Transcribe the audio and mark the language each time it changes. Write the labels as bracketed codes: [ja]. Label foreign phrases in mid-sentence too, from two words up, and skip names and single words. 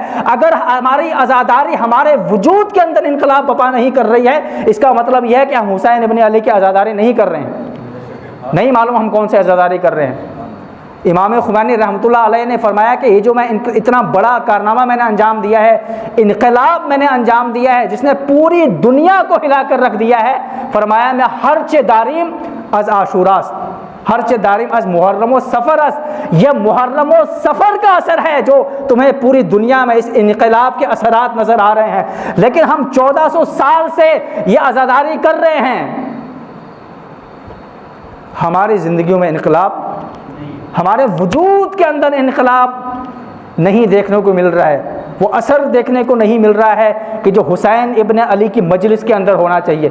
[ur] اگر ہماری عزاداری ہمارے وجود کے اندر انقلاب برپا نہیں کر رہی ہے، اس کا مطلب یہ ہے کہ ہم حسین ابن علی کی عزاداری نہیں کر رہے ہیں، نہیں معلوم ہم کون سے عزاداری کر رہے ہیں۔ امام خمینی [ar] رحمۃ اللہ علیہ [ur] نے فرمایا کہ یہ جو میں اتنا بڑا کارنامہ میں نے انجام دیا ہے، انقلاب میں نے انجام دیا ہے جس نے پوری دنیا کو ہلا کر رکھ دیا ہے، فرمایا میں [fa] ہرچ داریم از عاشوراست، ہرچ داریم از محرم و سفر است، [ur] یہ محرم و سفر کا اثر ہے جو تمہیں پوری دنیا میں اس انقلاب کے اثرات نظر آ رہے ہیں۔ لیکن ہم 1400 سال سے یہ عزاداری کر رہے ہیں، ہماری زندگیوں میں انقلاب، ہمارے وجود کے اندر انقلاب نہیں دیکھنے کو مل رہا ہے، وہ اثر دیکھنے کو نہیں مل رہا ہے کہ جو حسین ابن علی کی مجلس کے اندر ہونا چاہیے۔